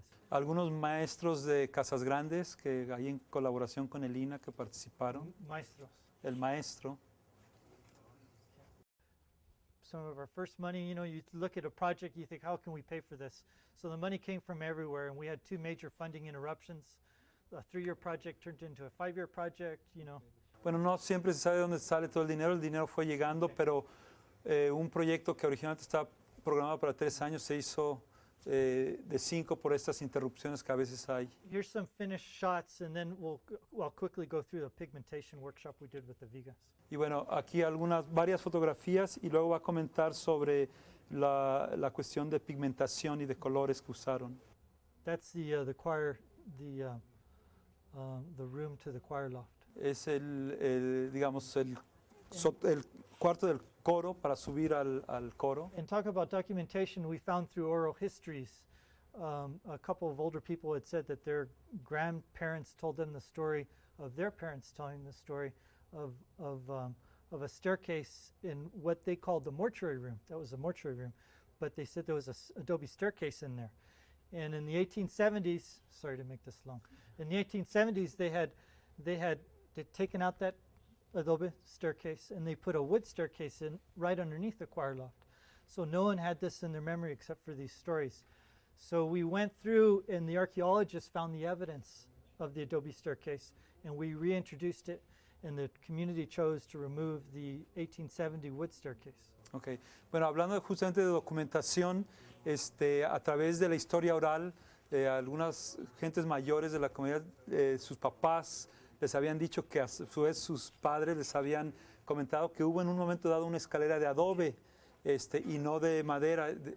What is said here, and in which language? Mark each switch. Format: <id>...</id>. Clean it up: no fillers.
<es>Algunos maestros de Casas Grandes que hay en colaboración con el INA que participaron. Maestros. El maestro.</es> <en>Some of our first money, you look at a project, you think, how can we pay for this? So the money came from everywhere, and we had 2 major funding interruptions. A 3-year project turned into a 5-year project,</en> <es>Bueno, no siempre se sabe de dónde sale todo el dinero fue llegando, pero un proyecto que originalmente estaba programado para 3 años se hizo de 5 por estas interrupciones que a veces hay.</es> <en>Here's some finished shots, and then we'll quickly go through the pigmentation workshop we did with the vigas.</en> <es>Y bueno, aquí varias fotografías y luego va a comentar sobre la cuestión de pigmentación y de colores que usaron.</es> <en>That's the choir, the room to the choir loft.</en> <es>Es digamos, el cuarto del coro para subir al coro.</es> <en>And talk about documentation, we found through oral histories, a couple of older people had said that their grandparents told them the story of their parents telling the story of a staircase in what they called the mortuary room. That was a mortuary room, but they said there was an adobe staircase in there. And in the 1870s, sorry to make this long, in the 1870s they had taken out that adobe staircase and they put a wood staircase in right underneath the choir loft. So no one had this in their memory except for these stories. So we went through and the archaeologists found the evidence of the adobe staircase and we reintroduced it, and the community chose to remove the 1870 wood staircase. Okay.</en> <es>Bueno, hablando justamente de documentación, a través de la historia oral, algunas gentes mayores de la comunidad, sus papás les habían dicho que a su vez sus padres les habían comentado que hubo en un momento dado una escalera de adobe y no de madera.</es>